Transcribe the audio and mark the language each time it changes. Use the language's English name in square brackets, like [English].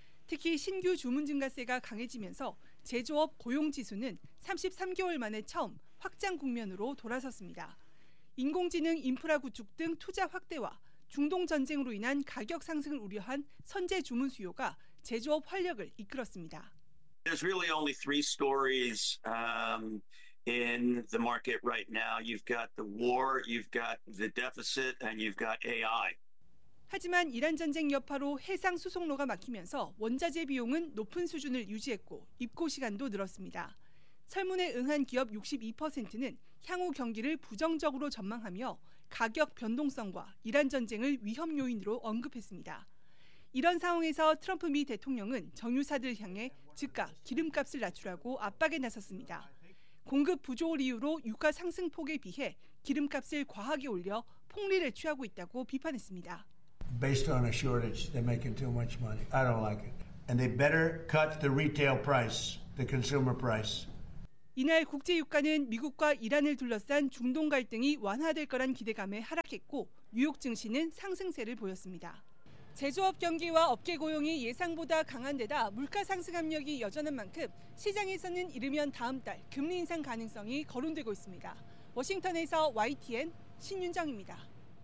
[Korean] 특히 신규 주문 증가세가 강해지면서 제조업 고용지수는 33개월 만에 처음 확장 국면으로 돌아섰습니다. 인공지능 인프라 구축 등 투자 확대와 중동전쟁으로 인한 가격 상승을 우려한 선제 주문 수요가 제조업 활력을 이끌었습니다. [English] There's really only three stories in the market right now. You've got the war, you've got the deficit, and you've got AI. [Korean] 하지만 이란 전쟁 여파로 해상 수송로가 막히면서 원자재 비용은 높은 수준을 유지했고 입고 시간도 늘었습니다. 설문에 응한 기업 62%는 향후 경기를 부정적으로 전망하며 가격 변동성과 이란 전쟁을 위험 요인으로 언급했습니다. 이런 상황에서 트럼프 미 대통령은 정유사들 향해 즉각 기름값을 낮추라고 압박에 나섰습니다. 공급 부족을 이유로 유가 상승폭에 비해 기름값을 과하게 올려 폭리를 취하고 있다고 비판했습니다. [English] Based on a shortage, they're making too much money. I don't like it. And they better cut the retail price, the consumer price. [Korean] 이날 국제 유가는 미국과 이란을 둘러싼 중동 갈등이 완화될 거란 기대감에 하락했고 뉴욕 증시는 상승세를 보였습니다. 제조업 경기와 업계 고용이 예상보다 강한 데다 물가 상승 압력이 여전한 만큼 시장에서는 이르면 다음 달 금리 인상 가능성이 거론되고 있습니다. 워싱턴에서 YTN 신윤정입니다.